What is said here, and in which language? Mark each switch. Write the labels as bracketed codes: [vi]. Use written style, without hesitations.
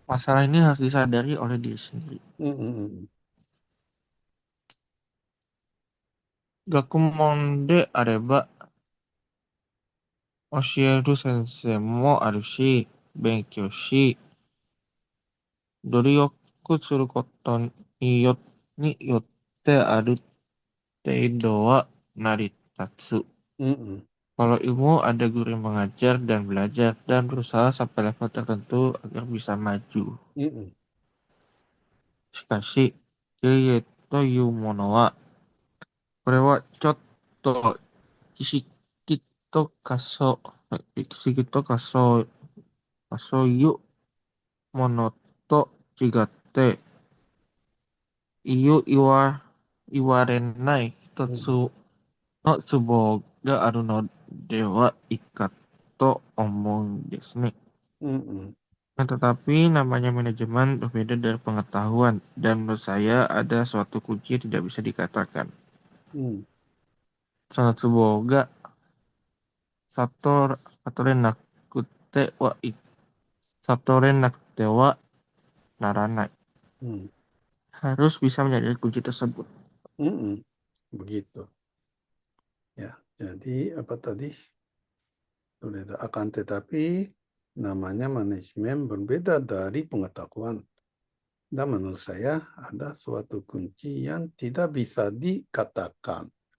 [id] Masalah ini harus disadari oleh diri sendiri. うん、うん、 [ja] 学問であれば教える先生もあるし、勉強し、努力することによってある程度は成り立つ. うん、 [id] Kalau ilmu ada guru yang mengajar dan belajar dan berusaha sampai level tertentu agar bisa maju. うん、 [ja] しかし、経営というものは、これはちょっと知識とかそう、知識とかそういうものと違って、言われない一うん、つのツボがあるのではいいかと思うんですね. うん、 [id] Tetapi namanya manajemen berbeda dari pengetahuan, dan menurut saya ada suatu kunci yang tidak bisa dikatakan. うん、 [ja] そのツボが悟れなくては、悟れなくてはならない. うん、 [id] Harus bisa menyadari kunci tersebut. begitu. Ya, jadi apa tadi? Sudah ada. Akan tetapi namanya manajemen berbeda dari pengetahuan. Dan menurut saya ada suatu kunci yang tidak bisa dikatakan.